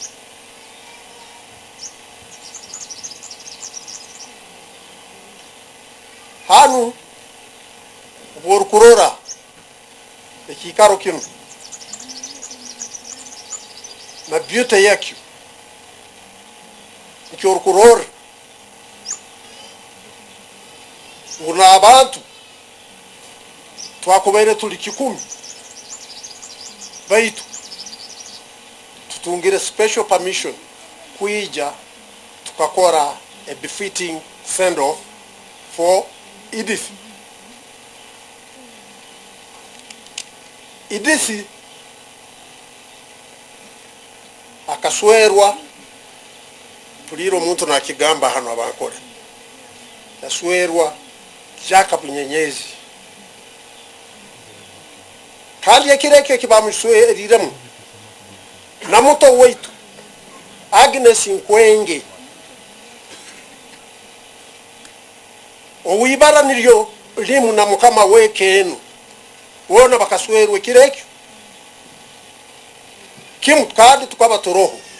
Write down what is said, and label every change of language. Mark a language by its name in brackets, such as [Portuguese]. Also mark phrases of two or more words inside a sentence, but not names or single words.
[Nyankole] hanu borukurora ekikaro kino na beauty yakyo nkyorukurora una abantu twakubaire tuli 10 baitu tutungire [English] special permission [Nyankole] kuija tukakora [English] a befitting send off for Edith. [Nyankole] Edith akaswerwa tuliro muntu na kigamba hano abakora yaswerwa jaka Bunyenyezi kandi yakireke kibamusweriremu na muto weitu Agnes Nkwenge owibara niryo limu na mukama wekenu wona bakaswerwe kirekyo kimu kandi tukaba toroho